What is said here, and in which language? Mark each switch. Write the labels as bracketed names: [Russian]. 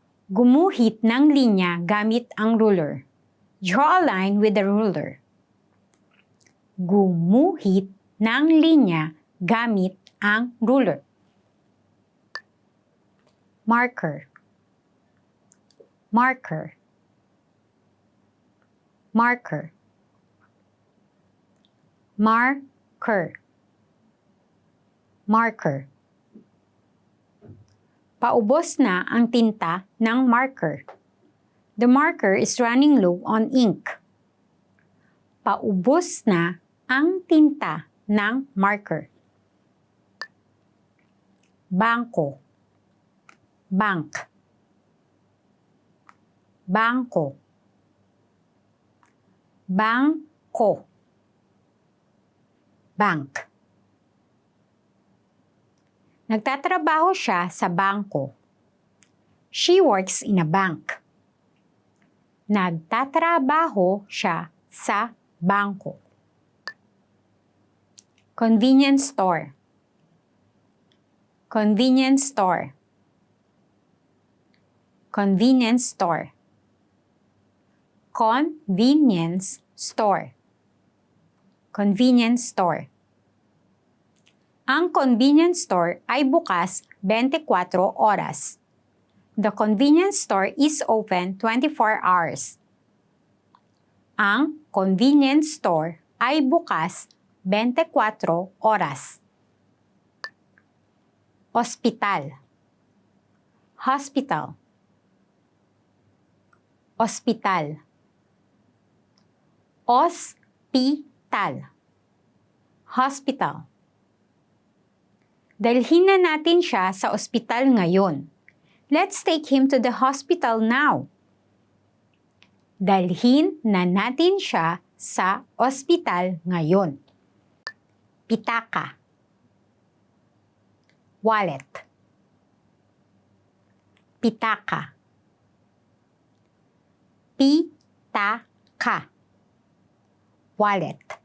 [Filipino] Gumuhit ng linya gamit ang ruler. [English] Draw a line with the ruler. [Filipino] Gumuhit ng linya gamit ang ruler. [English] Marker. Marker. Marker. Marker. Marker. [Filipino] Paubos na ang tinta ng marker. [English] The marker is running low on ink. [Filipino] Paubos na ang tinta ng marker. bangko, [English] bank, [Filipino] bangko, bangko, bank. Nagtatrabaho siya sa bangko. [English] She works in a bank. [Filipino] Nagtatrabaho siya sa bangko. [English] Convenience store, convenience store, convenience store, convenience store, convenience store. [Filipino] Ang convenience store ay bukas 24 oras. [English] The convenience store is open 24 hours. [Filipino] Ang convenience store ay bukas 24 oras. [English] Hospital, hospital, hospital, hospital, hospital. [Filipino] Dalhin na natin siya sa ospital ngayon. [English] Let's take him to the hospital now. [Filipino] Dalhin na natin siya sa ospital ngayon. Pitaka, [English] wallet, [Filipino] pitaka, pitaka, wallet.